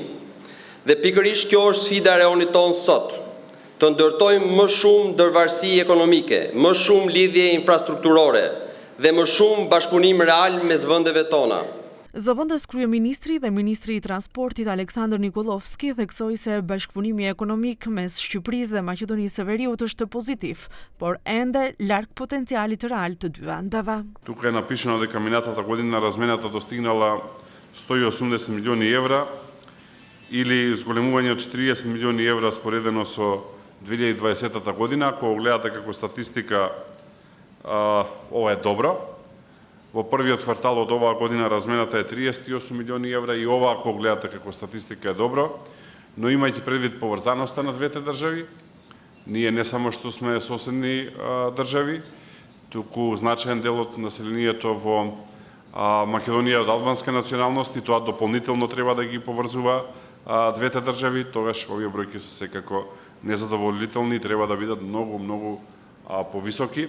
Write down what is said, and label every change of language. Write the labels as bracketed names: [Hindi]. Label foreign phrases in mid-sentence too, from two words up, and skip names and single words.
[Albanian] Dhe pikërisht kjo është sfida e rajonit tonë sot, të ndërtojmë më shumë ndërvarësi ekonomike, më shumë lidhje infrastrukturore dhe më shumë bashkëpunim real mes vendeve tona. Zëvendës kryeministri dhe ministri i transportit Aleksandr Nikolovski theksoi se bashkëpunimi ekonomik mes Shqipërisë dhe Maqedonisë së Veriut është pozitiv, por ende larg potencialit real të dy vendeve. [Macedonian] Тук е напишано дека минатата година размената достигнала 180 милиони евра или зголемување од 40 милиони евра споредено со 2020 година. Ако гледате како статистика, ова е добро. Во првиот квартал од оваа година размената е 38 милиони евра и ова, ако гледате како статистика, е добро, но имајќи предвид поврзаноста на двете држави, ние не само што сме соседни држави, туку значаен дел од населението во Македонија од албанска националност и тоа дополнително треба да ги поврзува двете држави, тогаш овие бројки се секако незадоволителни и треба да бидат многу повисоки.